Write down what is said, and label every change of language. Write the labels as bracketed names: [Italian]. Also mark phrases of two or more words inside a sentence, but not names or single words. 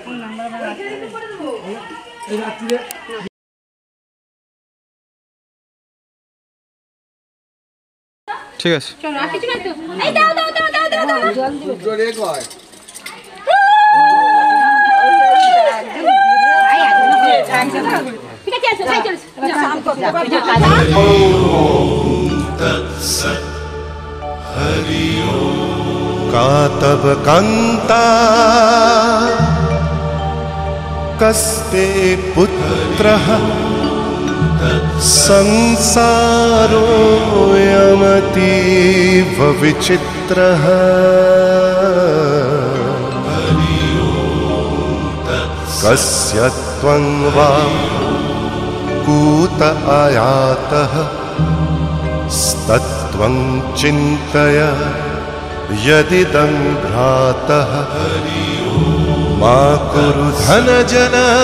[Bangla] ঠিক আছে চলো আর কিছু নাই তো এই দাও দাও দাও দাও দাও জল দিও জোরে কয় ঠিক আছে আসো তাই চলো [Sanskrit] कातव कांता कस्ते पुत्रः संसारो यमतीव विचित्रः कस्य त्वं वा कूत आयातः स्तत्त्वं चिन्तय यदिदं भ्रातः मा कुरु धनजन